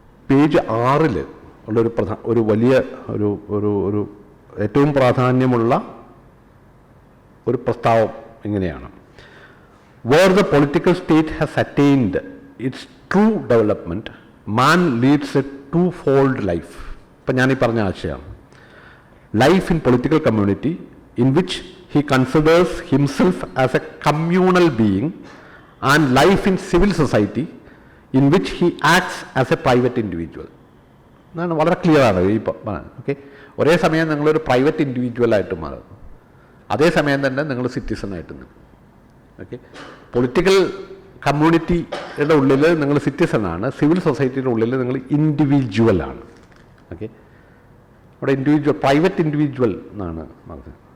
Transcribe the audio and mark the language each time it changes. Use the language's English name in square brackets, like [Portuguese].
[Malayalam] Page 6 ഉള്ളൊരു ഒരു വലിയ ഒരു ഏറ്റവും പ്രാധാന്യമുള്ള ഒരു പ്രസ്താവം ഇങ്ങനെയാണ്: [English] Where the political state has attained its true development, man leads a two-fold life. [Malayalam] ഇപ്പം ഞാനീ പറഞ്ഞ ആശയമാണ്. [English] Life in political community in which he considers himself as a communal being, and life in civil society in which he acts as a private individual. [Malayalam] എന്നാണ് വളരെ ക്ലിയറാണ് ഈ okay. ഒരേ സമയം നിങ്ങളൊരു പ്രൈവറ്റ് ഇൻഡിവിജ്വലായിട്ട് മാറും, അതേസമയം തന്നെ നിങ്ങൾ സിറ്റിസണായിട്ട് നിൽക്കും. ഓക്കെ, പൊളിറ്റിക്കൽ കമ്മ്യൂണിറ്റിയുടെ ഉള്ളിൽ നിങ്ങൾ സിറ്റിസണാണ്, സിവിൽ സൊസൈറ്റിയുടെ ഉള്ളിൽ നിങ്ങൾ ഇൻഡിവിജ്വലാണ്. ഓക്കെ, അവിടെ പ്രൈവറ്റ് ഇൻഡിവിജ്വൽ എന്നാണ് പറഞ്ഞത്.